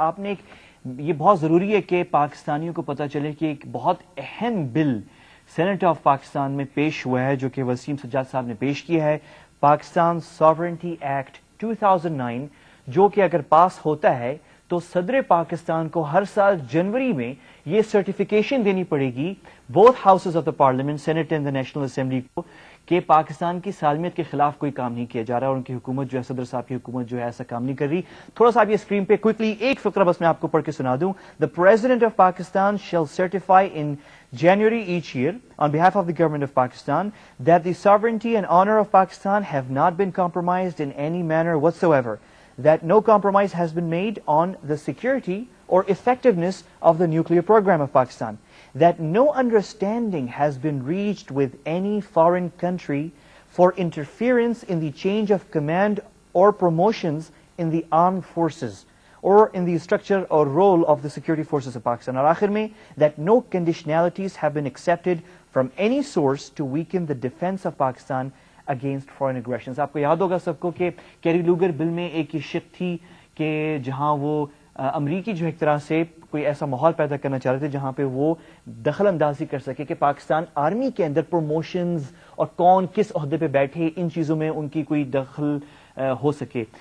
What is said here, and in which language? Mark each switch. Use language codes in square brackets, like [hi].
[ur] آپ نے یہ بہت ضروری ہے کہ پاکستانیوں کو پتہ چلے کہ ایک بہت اہم بل سینٹ آف پاکستان میں پیش ہوا ہے جو کہ وسیم سجاد صاحب نے پیش کیا ہے، پاکستان ساورنٹی ایکٹ 2009، جو کہ اگر پاس ہوتا ہے تو صدر پاکستان کو ہر سال جنوری میں یہ سرٹیفکیشن دینی پڑے گی [en] both houses of the Parliament, Senate and the National Assembly [ur] کو، کہ پاکستان کی سالمیت کے خلاف کوئی کام نہیں کیا جا رہا اور ان کی حکومت جو ہے صدر صاحب کی حکومت جو ہے ایسا کام نہیں کر رہی. تھوڑا سا آپ یہ اسکرین پہ کوئکلی ایک فقرہ بس میں آپ کو پڑھ کے سنا دوں. [en] The President of Pakistan shall certify in January each year on behalf of the government of Pakistan that the sovereignty and honor of Pakistan have not been compromised in any manner whatsoever, that no compromise has been made on the security or effectiveness of the nuclear program of Pakistan, that no understanding has been reached with any foreign country for interference in the change of command or promotions in the armed forces or in the structure or role of the security forces of Pakistan. [ur] اور آخر میں [en] that no conditionalities have been accepted from any source to weaken the defense of Pakistan against foreign aggressions. [ur] آپ کو یاد ہوگا سب کو کہ carry Lugar bill میں ایک یہ شق تھی کہ جہاں وہ امریکی جو ایک طرح سے کوئی ایسا ماحول پیدا کرنا چاہ رہے تھے جہاں پہ وہ دخل اندازی کر سکے کہ پاکستان آرمی کے اندر پروموشنز اور کون کس عہدے پہ بیٹھے ان چیزوں میں ان کی کوئی دخل ہو سکے.